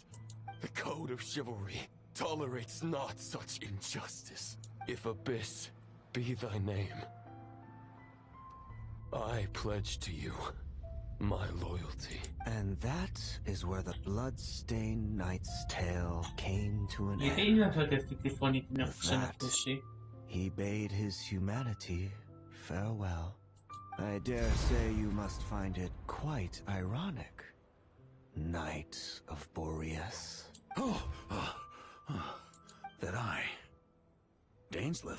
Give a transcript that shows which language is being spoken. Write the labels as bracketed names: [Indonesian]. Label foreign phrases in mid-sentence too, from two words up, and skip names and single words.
[English] The code of chivalry tolerates not such injustice. If Abyss be thy name, I pledge to you my loyalty. And that is where the blood-stained knight's tale came to an [Greek] Γιατί [English] end. [Greek] είναι αυτή τη φωνή την έχω [English] With that, [Greek] ξανακούσει? [English] he bade his humanity farewell. I dare say you must find it quite ironic, Knight of Boreas. That I... Dainsleif?